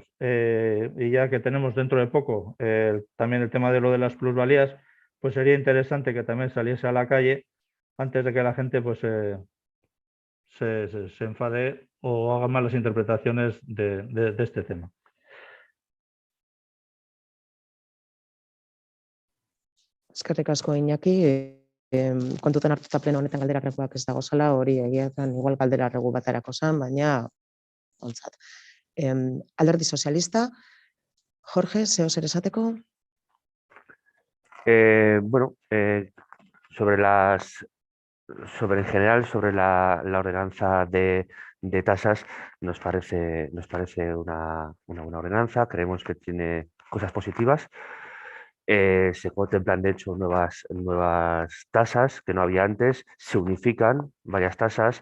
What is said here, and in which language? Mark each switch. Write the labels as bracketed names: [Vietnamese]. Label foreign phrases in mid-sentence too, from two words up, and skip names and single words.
[Spanish] Y ya que tenemos dentro de poco también el tema de lo de las plusvalías, pues sería interesante que también saliese a la calle antes de que la gente pues se enfade o haga malas interpretaciones de este tema. [Basque] Eskerrik asko Iñaki, kontutan hartuta pleno honetan galderarreguak ez dago zala, hori egiatan igual galderarregu baterako zen, baina ontzat. Alderdi Sozialista, Jorge, zeo zer esateko? [Spanish] Bueno, en general, sobre la ordenanza de tasas, nos parece una buena ordenanza, creemos que tiene cosas positivas. Se contemplan, de hecho, nuevas tasas que no había antes, se unifican varias tasas.